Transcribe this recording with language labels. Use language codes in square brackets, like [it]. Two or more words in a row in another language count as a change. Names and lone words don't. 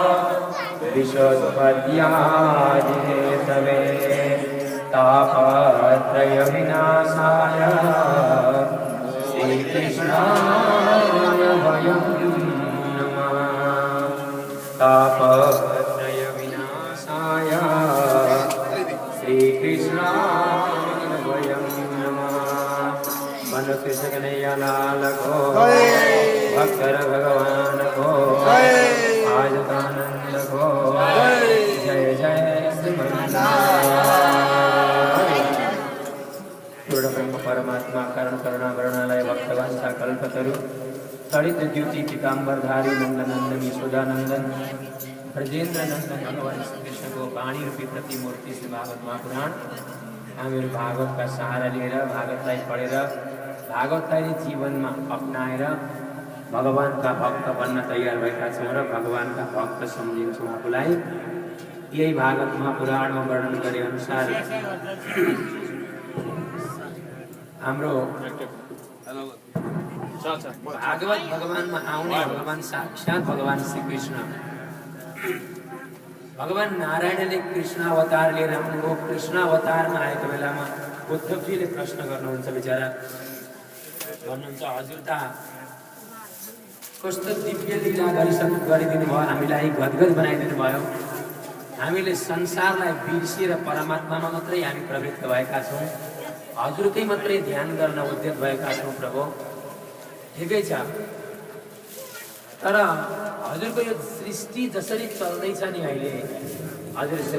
[sa] विशोत्पत्यादिहेतवे तापत्रयविनाशाय श्रीकृष्णाय वयं नमः तापत्रयविनाशाय श्रीकृष्णाय वयं नमः [ne] मनुष्य कन्हैया लाल को भक्तर भगवान को आज आनंद को जय जय पूर्ण ब्रह्म परमात्मा कर्ण करुणा वर्णालय भक्तवान कल्पतरु तड़ित द्युति पीताम्बरधारी नंदनंदन यशोदानंदन ब्रजेंद्र नंदन भगवान श्री कृष्ण को वाणी रूपी प्रतिमूर्ति से भागवत महापुराण हामीहरू भागवत का सहारा लिएर भागवतलाई पढेर भागवतलाई जीवन में अपनाएर भगवान का भक्त बन्न तैयार भएका छौं र भगवान का भक्त सम्झिन्छौं आफूलाई। यही भागवत महापुराण में वर्णन गरे अनुसार हाम्रो भागवत भगवान में आउने भगवान साक्षात भगवान श्री कृष्ण भगवान नारायणले कृष्ण अवतार लिएर आउनुभयो। कृष्ण अवतार में आएको बेलामा उद्धवजीले प्रश्न गर्नुहुन्छ विचारा भन्नुहुन्छ हजुर त कस्तो दिव्य लीला गरिदिनु भयो हामीलाई गदगद बनाइदिनु भयो हामीले संसारलाई बिर्सिएर परमात्मामा मात्रै हामी प्रवृत्त भएका छौं हजुरकै मात्रै ध्यान गर्न उद्यत भएका छौं प्रभु ठिकै छ तर हजुरको यो सृष्टि जसरी चल्दैछ नि अहिले हजुर